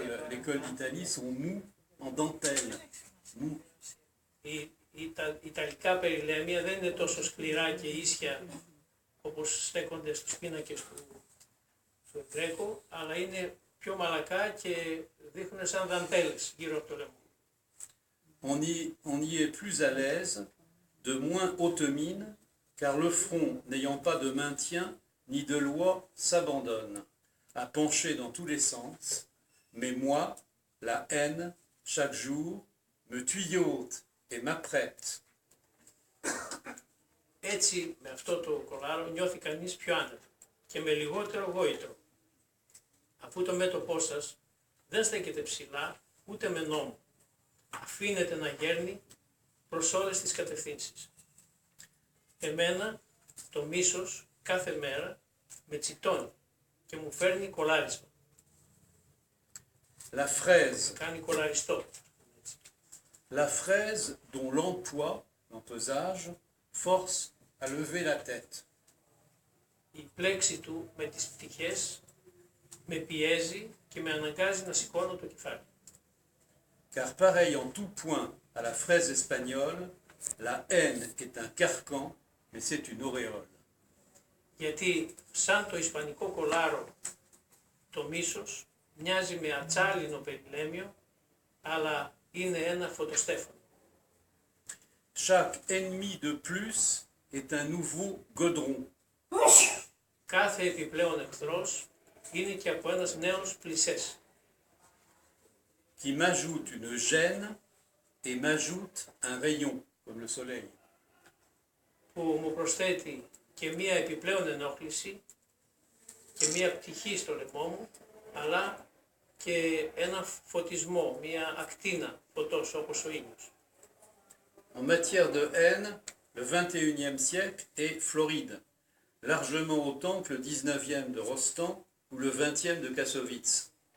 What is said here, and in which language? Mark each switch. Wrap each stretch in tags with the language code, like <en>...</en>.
<fr>Les cols d'Italie sont mous en dentelle. Mous.</fr> <el>Τα Ιταλικά περιλέμια δεν είναι τόσο σκληρά και ίσια όπως στέκονται στους πίνακες του El Greco, αλλά είναι πιο μαλακά και δείχνουν σαν δαντέλες γύρω από το λαιμό.</el> <fr>On y est plus à l'aise, de moins haute mine, car le front n'ayant pas de maintien ni de loi s'abandonne, à pencher dans tous les sens, mais moi, la haine, chaque jour, me tuyaute et m'apprête.</fr> <el>Έτσι, με αυτό το κολάρο νιώθει κανείς πιο άνετα και με λιγότερο γόητρο, αφού το μέτωπό σας δεν στέκεται ψηλά ούτε με νόμο. Αφήνεται να γέρνει προς όλες τις κατευθύνσεις. Εμένα το μίσος κάθε μέρα με τσιτώνει και μου φέρνει κολάρισμα.</el> <fr>La fraise,</fr> <el>Κάνει κολαριστό.</el> <fr>la fraise dont l'empoids, l'empesage, force à lever la tête.</fr> <el>Η πλέξη του με τις πτυχές με πιέζει και με αναγκάζει να σηκώνω το κεφάλι.</el> <fr>Car pareil en tout point à la fraise espagnole, la haine est un carcan, mais c'est une auréole.</fr> <el>Γιατί σαν το ισπανικό κολάρο το μίσος μοιάζει με ατσάλινο περιλέμιο, αλλά είναι ένα φωτοστέφανο.</el> <fr>Chaque ennemi de plus est un nouveau godron.</fr> <el>Κάθε επιπλέον εχθρός είναι και από ένας νέος πλησές,</el> <fr>Qui m'ajoute une gêne et m'ajoute un rayon, comme le soleil.</fr> <el>που μου προσθέτει και μία επιπλέον ενόχληση και μία πτυχή στο λαιμό μου, αλλά και ένα φωτισμό, μία ακτίνα φωτός όπως ο ήλιος.</el> <fr>En matière de haine, le 21e siècle est floride, largement autant que le 19e de Rostand ou le 20e de Kassovitz.</fr>